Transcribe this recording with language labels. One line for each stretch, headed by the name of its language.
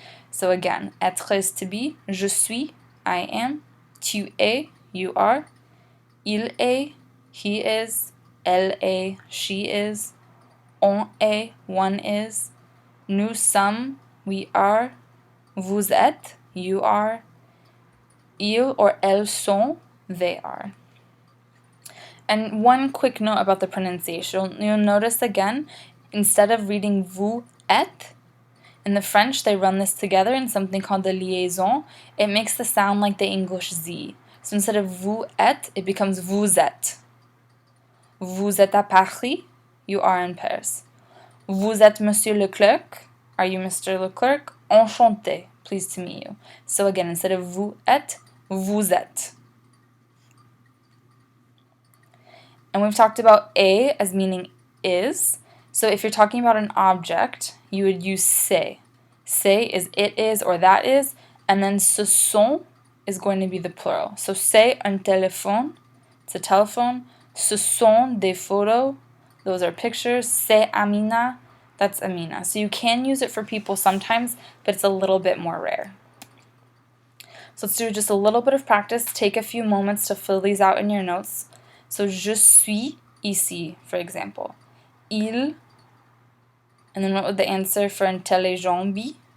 English: So again, être is to be,
French: je suis,
English: I am,
French: tu es,
English: you are,
French: il est,
English: he is,
French: elle est,
English: she is,
French: on est,
English: one is,
French: nous sommes,
English: we are,
French: vous êtes,
English: you are, ils or
French: elles sont,
English: they are. And one quick note about the pronunciation. You'll notice again, instead of reading
French: vous êtes,
English: in the French they run this together in something called the liaison. It makes the sound like the English Z. So instead of
French: vous êtes,
English: it becomes vous êtes.
French: Vous êtes à Paris,
English: you are in Paris.
French: Vous êtes Monsieur Leclerc,
English: are you Mr. Leclerc? Enchanté, pleased to meet you. So again, instead of
French: vous êtes,
English: vous êtes. And we've talked about a as meaning is. So if you're talking about an object, you would use c'est. C'est is it is or that is, and then
French: ce sont
English: is going to be the plural. So
French: c'est un téléphone,
English: it's a telephone.
French: Ce sont des photos,
English: those are pictures.
French: C'est Amina,
English: that's Amina. So you can use it for people sometimes, but it's a little bit more rare. So let's do just a little bit of practice. Take a few moments to fill these out in your notes. So
French: je suis ici,
English: for example. Il, and then what would the answer for intelligent be?